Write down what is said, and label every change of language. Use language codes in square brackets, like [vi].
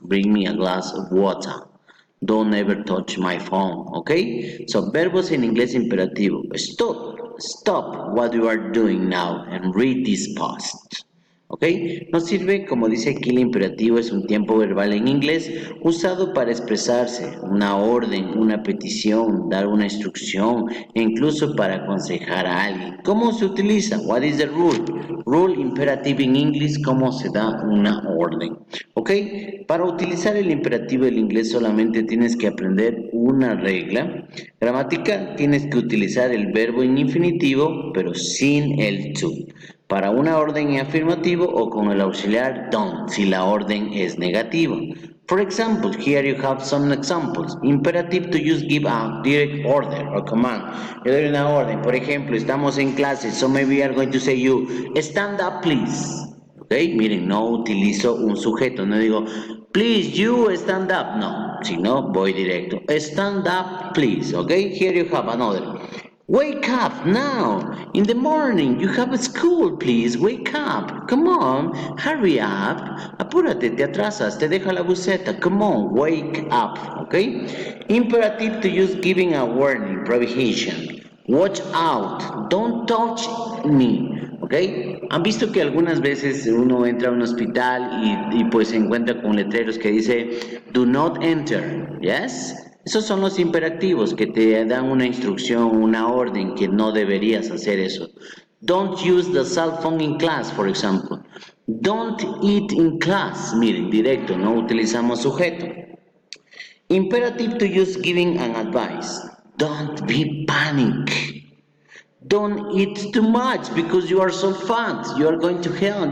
[en] Bring me a glass of water. Don't ever touch my phone, okay? [es] So, verbos en inglés imperativo. [en] Stop what you are doing now and read this post. ¿Ok? [es] Nos sirve, como dice aquí el imperativo, es un tiempo verbal en inglés usado para expresarse, una orden, una petición, dar una instrucción e incluso para aconsejar a alguien. ¿Cómo se utiliza? [en] What is the rule? Rule imperative in English, [es] ¿cómo se da una orden? ¿Ok? Para utilizar el imperativo del inglés solamente tienes que aprender una regla gramatical. Tienes que utilizar el verbo en infinitivo, pero sin el to. Para una orden en afirmativo o con el auxiliar don't si la orden es negativa. [en] For example, here you have some examples. Imperative to use give a direct order or command. [es] Yo doy una orden. Por ejemplo, estamos en clase, [en] so maybe we are going to say you, stand up please. [es] Ok, miren, no utilizo un sujeto, no digo, [en] please you stand up. [es] No, sino voy directo. [en] Stand up please. Ok, here you have another. Wake up now! In the morning, you have a school, please. Wake up! Come on, hurry up! [es] Apúrate, te atrasas, te deja la buceta. [en] Come on, wake up, okay? Imperative to use giving a warning, prohibition. Watch out! Don't touch me. ¿Ok? [es] Han visto que algunas veces uno entra a un hospital y pues se encuentra con letreros que dice [en] do not enter, [es] ¿yes? Esos son los imperativos que te dan una instrucción, una orden que no deberías hacer eso. [en] Don't use the cell phone in class, for example. Don't eat in class. [es] Miren, directo, no utilizamos sujeto. [en] Imperative to use giving an advice. Don't be panic. Don't eat too much because you are so fat. You are going to hell.